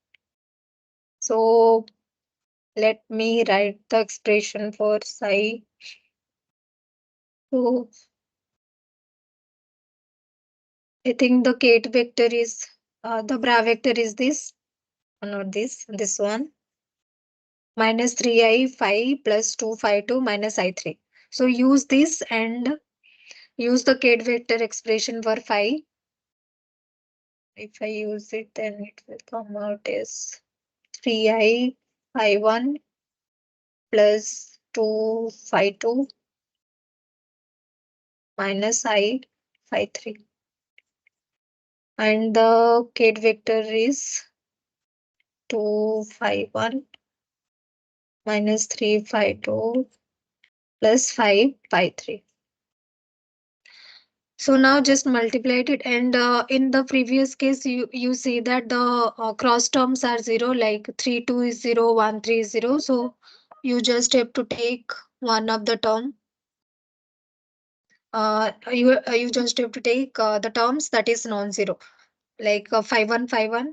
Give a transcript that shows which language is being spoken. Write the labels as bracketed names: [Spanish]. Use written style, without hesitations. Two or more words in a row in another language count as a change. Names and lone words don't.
[English] So let me write the expression for psi. So I think the kate vector is, the bra vector is this, not this one. Minus 3i phi plus 2 phi 2 minus I3. So use this and use the kate vector expression for phi. If I use it, then it will come out as 3i phi 1 plus 2 phi 2 minus I phi 3. And the kate vector is 2 phi 1 minus 3, phi 2 plus 5, pi 3. So now just multiply it, and in the previous case you see that the cross terms are 0, like 3 2 is 0, 1 3 is 0. So you just have to take one of the term. You just have to take the terms that is non-zero, like 5 1 5 1.